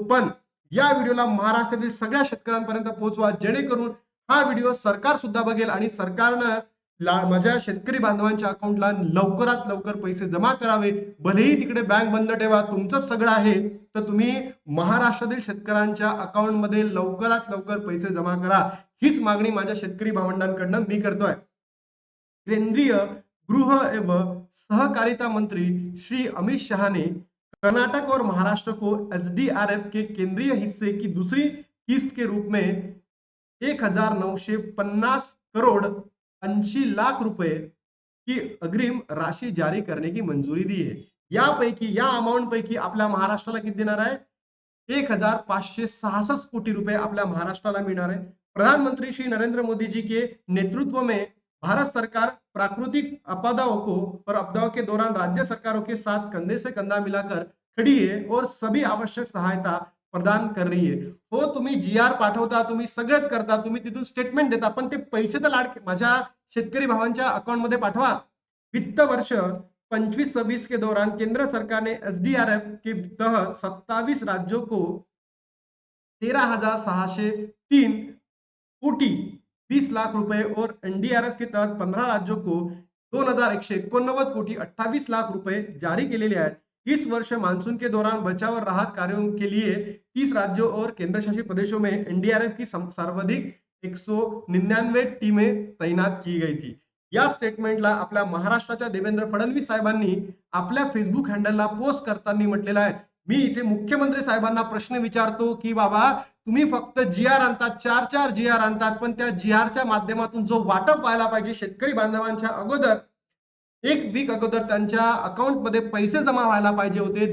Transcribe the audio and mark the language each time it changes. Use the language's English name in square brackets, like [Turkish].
[Marathi] पण या व्हिडिओला महाराष्ट्रातील सगळ्या शेतकऱ्यांपर्यंत पोहोचवा, जेणेकरून हा व्हिडिओ सरकार सुद्धा बघेल आणि सरकारनं माझ्या शेतकरी बांधवांच्या अकाउंटला लवकरात लवकर पैसे जमा करावे. भलेही तिकडे बँक बंद ठेवा, तुमचं सगळं आहे, तर तुम्ही महाराष्ट्रातील शेतकऱ्यांच्या अकाउंटमध्ये लवकरात लवकर पैसे जमा करा. हीच मागणी माझ्या शेतकरी भावंडांकडनं मी करतोय. [Hindi] केंद्रीय गृह एवं सहकारिता मंत्री श्री अमित शाह ने कर्नाटक और महाराष्ट्र को एसडीआरएफ के केंद्रीय हिस्से की दूसरी किस्त के रूप में 1950 करोड़ 80 लाख रुपए की अग्रिम राशि जारी करने की मंजूरी दी है. [Marathi] यापैकी या अमाउंट पैकी आपल्या महाराष्ट्राला किती देणार आहे? 1566 कोटी रुपए आपल्या महाराष्ट्राला मिळणार आहे. [Hindi] प्रधानमंत्री श्री नरेंद्र मोदी जी के नेतृत्व में भारत सरकार प्राकृतिक आपदाओं के दौरान राज्य सरकारों के साथ कंधे से कंधा मिलाकर खड़ी है और सभी आवश्यक सहायता प्रदान कर रही है. [Marathi] हो, तुम्ही जी आर पाठवता, तुम्ही सगळंच करता, तुम्ही तिथून स्टेटमेंट देता, पण ते पैसे तर माझ्या शेतकरी भावांच्या अकाउंट मध्ये पाठवा. [Hindi] वित्त वर्ष 25-26 के दौरान केंद्र सरकार ने एसडीआरएफ के तहत 27 राज्यों को 13,603 कोटी 20 लाख रुपए और एनडीआरएफ के तहत 15 राज्यों को 2,189 कोटी 28 लाख रुपए जारी [Marathi] केलेले आहेत. [Hindi] इस वर्ष मानसून के दौरान बचाव और राहत कार्यों के लिए 30 राज्यों और केंद्र शासित प्रदेशों में एनडीआरएफ की सर्वाधिक 199 टीमें तैनात की गई थी. [Marathi] या स्टेटमेंटला आपल्या महाराष्ट्राच्या देवेंद्र फडणवीस साहेबांनी आपल्या फेसबुक हँडलला पोस्ट करताना म्हटलेलं आहे. मी इथे मुख्यमंत्री साहेबांना प्रश्न विचारतो की बाबा, तुम्ही फक्त जी आर आणतात, 4-4 जी आर आणतात, पण त्या जी आरच्या माध्यमातून जो वाटप व्हायला पाहिजे शेतकरी बांधवांच्या अगोदर, एक वीक अगोदर त्यांच्या अकाउंटमध्ये पैसे जमा व्हायला पाहिजे होते.